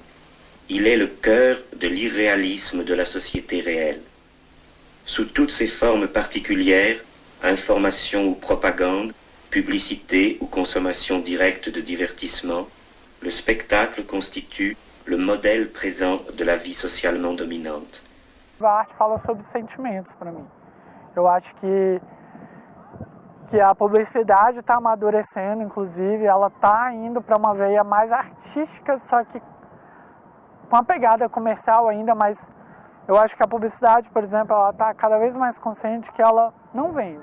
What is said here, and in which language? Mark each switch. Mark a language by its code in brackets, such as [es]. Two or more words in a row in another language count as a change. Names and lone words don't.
[fr] Il est le cœur de l'irréalisme de la société réelle. Sous toutes ses formes particulières, information ou propagande, publicité ou consommation directe de divertissement, le spectacle constitue le modèle présent de la vie socialement dominante. [pt] A arte fala sobre sentimentos para mim. Eu acho que a publicidade está amadurecendo, inclusive, ela está indo para uma veia mais artística, só que com uma pegada comercial ainda, mas eu acho que a publicidade, por exemplo, ela está cada vez mais consciente que ela não vende.